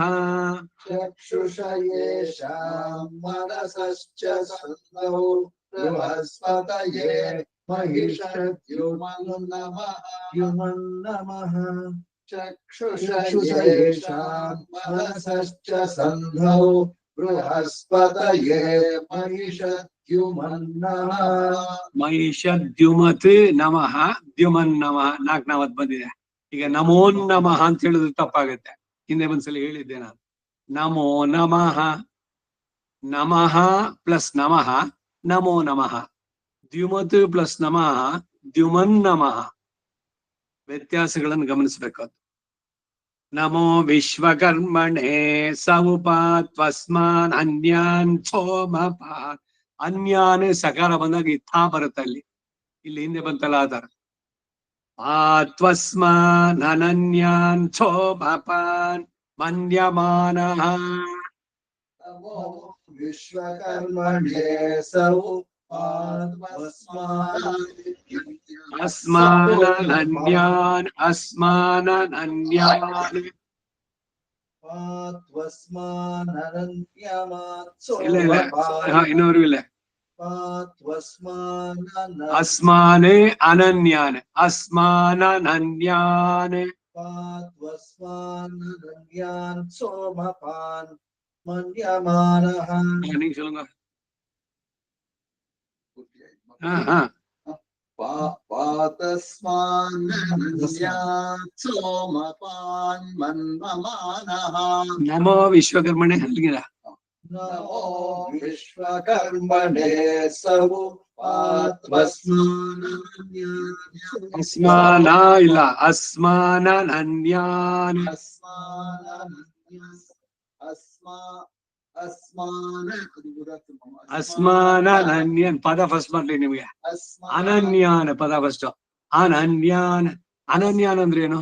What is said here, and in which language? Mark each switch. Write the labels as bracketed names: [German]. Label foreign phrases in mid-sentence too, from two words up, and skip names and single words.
[Sanskrit] ಚಕ್ಷುಷ ಯೇಷಾಂ ಮನಸಶ್ಚ ಸಂಧೌ ಬೃಹಸ್ಪತಯೇ ಮಹಿಷದ್ಯುಮ್ನಮಃ. ಚಕ್ಷುಷ ಯೇಷಾಂ ಮನಸಶ್ಚ ಸಂಧೌ बृहस्पतये महिषद्युमन्नः ಮಹಿಷದ್ಯುಮತ್ ನಮಃ ದ್ಯುಮನ್ ನಮಃ 4 ನಾಮತ್ ಬಂದಿದೆ. [Kannada] ಈಗ [Sanskrit] ನಮೋ ನಮಃ [Kannada] ಅಂತ ಹೇಳಿದ್ರೆ ತಪ್ಪಾಗುತ್ತೆ. ಹಿಂದೆ ಒಂದ್ಸಲ ಹೇಳಿದ್ದೆ ನಾನು. [Sanskrit] ನಮೋ ನಮಃ, ನಮಃ ಪ್ಲಸ್ ನಮಃ ನಮೋ ನಮಃ, ದ್ಯುಮತ್ ಪ್ಲಸ್ ನಮಃ ದ್ಯುಮನ್ ನಮಃ. [Kannada] ವ್ಯತ್ಯಾಸಗಳನ್ನು ಗಮನಿಸಬೇಕು. [Sanskrit] ನಮೋ ವಿಶ್ವಕರ್ಮಣೆ ಸೌಪಾತ್ವಸ್ಮಾನ್ ಅನ್ಯಾನ್ ಸೋಮಪಾತ್. [Kannada] ಅನ್ಯಾನ್ ಸಕಾರ ಬಂದಾಗ ಇಥಾ ಬರುತ್ತೆ ಅಲ್ಲಿ. ಇಲ್ಲಿ ಹಿಂದೆ ಬಂತಲ್ಲ ಆಧಾರ. [Sanskrit] ಆತ್ವಸ್ಮಾನ್ ಅನನ್ಯಾನ್ ಸೋಮಪಾನ್ ಮನ್ಯಮಾನಃ. नमो विश्वकर्मणे सौपात्वस्मान् ಅಸ್ಮಾನನ್ಯಾನ್ ಅಸ್ಮಾನನ್ಯಾನ್. [Kannada] ಇಲ್ಲ ಇಲ್ಲ, ಇನ್ನೂರು ಇಲ್ಲ. [Sanskrit] ಅಸ್ಮಾನೆ ಅನನ್ಯಾನ್ ಅಸ್ಮಾನನ್ಯಾನ್ सोमपान् मन्यमानः. [Tamil] நீங்க சொல்லுங்க. [Sanskrit] सोमपान् मन्यमानः. ನಮೋ ವಿಶ್ವಕರ್ಮಣೆ ಅಲ್ಲಿಗಿದ. नमो विश्वकर्मणे सौपात्वस्मान् [Kannada] ಅಸ್ಮಾನ ಇಲ್ಲ, [Sanskrit] ಅಸ್ಮಾನನ್ಯಾನ್ ಅಸ್ಮಾನನ್ಯಾನ್ [Kannada] ಪದ ಫಸ್ಟ್ ಬರ್ಲಿ ನಿಮ್ಗೆ. ಅನನ್ಯಾನ್ ಪದ ಫಸ್ಟ್. [Sanskrit] ಅನನ್ಯಾನ್ ಅನನ್ಯಾನ್ [Kannada] ಅಂದ್ರೆ ಏನು?